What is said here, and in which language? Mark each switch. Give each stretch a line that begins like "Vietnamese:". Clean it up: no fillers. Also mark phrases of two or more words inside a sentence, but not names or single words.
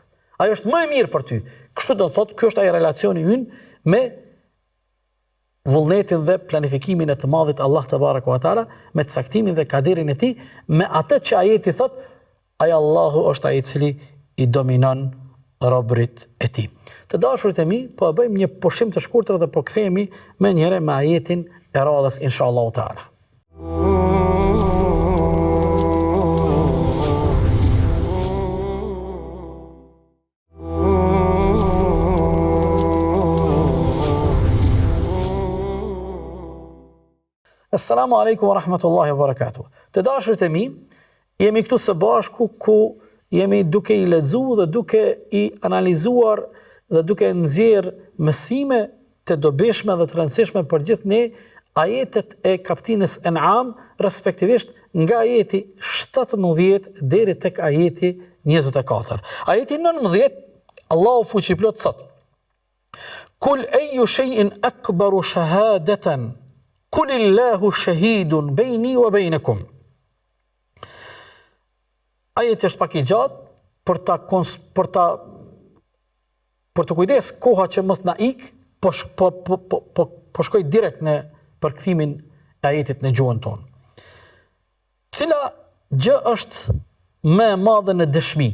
Albanian: Ajo është më e mirë për ty. Kështu do të thotë, ky është ai relacioni ynë me vullnetin dhe planifikimin e të madhit Allah
Arabic: تبارك وتعالى,
Albanian: me caktimin dhe kaderin e tij, me atë që ajeti thot, ai Allahu është ai i cili i dominon robërit e tij. Të dashurit e mi, po e bëjmë një pushim të shkurtër dhe po kthehemi me njëherë me ajetin e radhës
Arabic: إن شاء الله تعالى. السلام عليكم ورحمة الله وبركاته.
Albanian: Të dashurit e mi, jemi këtu së bashku ku jemi duke i lexuar dhe duke i analizuar dhe duke nxjerr mësime të dobishme dhe të rëndësishme për gjithë ne ajetet e kapitullin An'am, respektivisht nga ajeti 17 deri tek ajeti 24. Ajeti 19, Allahu fuqiplot thot:
Arabic: قل أي شيء أكبر شهادة قل الله شهيد بيني وبينكم.
Albanian: Ajeti është pak i gjatë për të kujdes koha që mos na ik, po shkoj direkt në përkthimin e ajetit në gjuhën tonë. Cila gjë është më e madhe në dëshmi?